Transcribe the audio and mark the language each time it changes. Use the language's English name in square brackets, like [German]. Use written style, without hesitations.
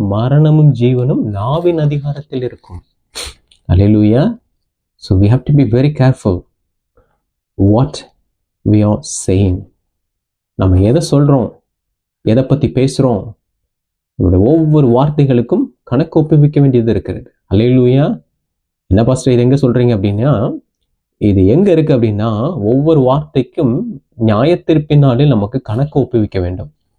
[Tamil] மரணமும் ஜீவனும் நாவின் அதிகாரத்தில் இருக்கும். ஹல்லேலூயா. [English] So we have to be very careful what we are saying. [Tamil] நம்ம எதை சொல்றோம், எதை பத்தி பேசுறோம், நம்மளுடைய ஒவ்வொரு வார்த்தைகளுக்கும் கணக்கு ஒப்புவிக்க வேண்டியது இருக்கிறது. ஹல்லேலூயா. என்ன பாஸ்டர் இது எங்க சொல்றீங்க அப்படின்னா, இது எங்க இருக்கு அப்படின்னா, ஒவ்வொரு வார்த்தைக்கும் நியாயத்தீர்ப்பின் நாளில் நமக்கு கணக்கு ஒப்புவிக்க வேண்டும்.